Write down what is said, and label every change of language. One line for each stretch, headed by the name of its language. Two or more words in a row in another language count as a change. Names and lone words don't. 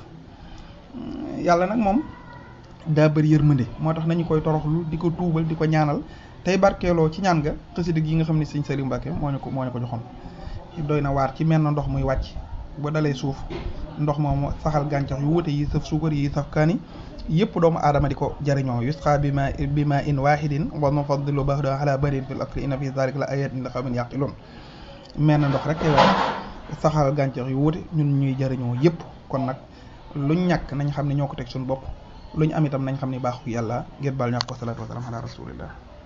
Wolof: yàlla nag moom daa bëri yërmande moo tax nañu koy toroxlu di ko tuubal di ko ñaanal tey barkeeloo ci ñaan nga xasida gi nga xam ne Serigne Saliou Mbacke moo ñu ko joxoon. doy na waar ci mel na ndox muy wàcc ba dalee suuf ndox moomu saxal gàncax yu wute yi saf suukar yi saf kaani yëpp doomu aadama di ko jariñoo
Arabic: يسقى بماء واحد ونفضل بعضها على بعض في الأكل إن في ذلك لآيات لقوم يعقلون
Wolof: mel na ndox rek tey wax saxal gàncax yu wute ñun ñuy jariñoo yëpp kon nag luñ ñàkk nañ xam ne ñoo ko teg suñu bopp luñ am itam nañ xam ne baaxu yàlla ngir baal ñàkk ko
Arabic: الصلاة والسلام على رسول الله